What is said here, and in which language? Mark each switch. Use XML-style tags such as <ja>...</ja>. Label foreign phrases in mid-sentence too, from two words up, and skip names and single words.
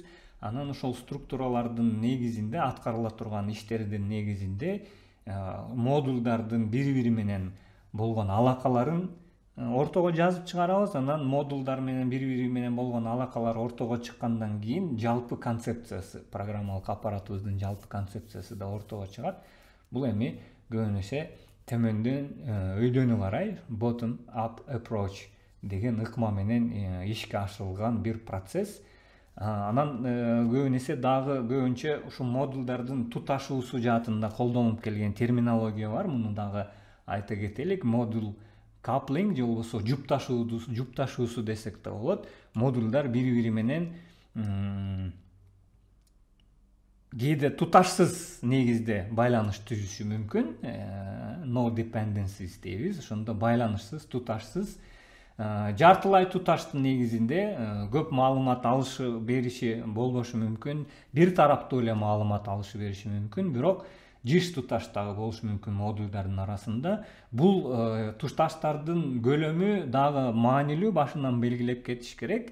<ky>Анан ошол структуралардын негизинде аткарыла турган иштердин негизинде модулдардын бири-бири менен болгон алакаларын ортого жазып чыгарабыз. Анан модулдар менен бири-бири менен болгон алакалар ортого чыккандан кийин жалпы концепциясы, программалык аппаратыбыздын жалпы концепциясы да ортого чыгат. Бул эми көбүн эсе төмөндөн өйдөнү карай</ky> <en>bottom up approach</en> <ky>деген ыкма менен ишке ашырылган бир процесс. Анан көбүн эсе дагы көбүнчө ушул модулдардын туташуусу жаатында колдонуп келген терминология бар. Муну дагы айта кетелик. Модул coupling же болбосо жупташуусу десек да болот. Модулдар бири-бири менен кээде туташсыз негизде байланыш түзүшү мүмкүн.</ky> <en>No dependencies</en> <ky>дейбиз. Ошондо байланышсыз, туташсыз, жартылай туташтын негизинде көп маалымат алышы бериши болбошу мүмкүн. Бир тараптуу эле маалымат алышы бериши мүмкүн. Бирок жыш туташ дагы болушу мүмкүн модулдардын арасында. Бул туташтардын көлөмү дагы маанилүү, башынан белгилеп кетиш керек.</ky>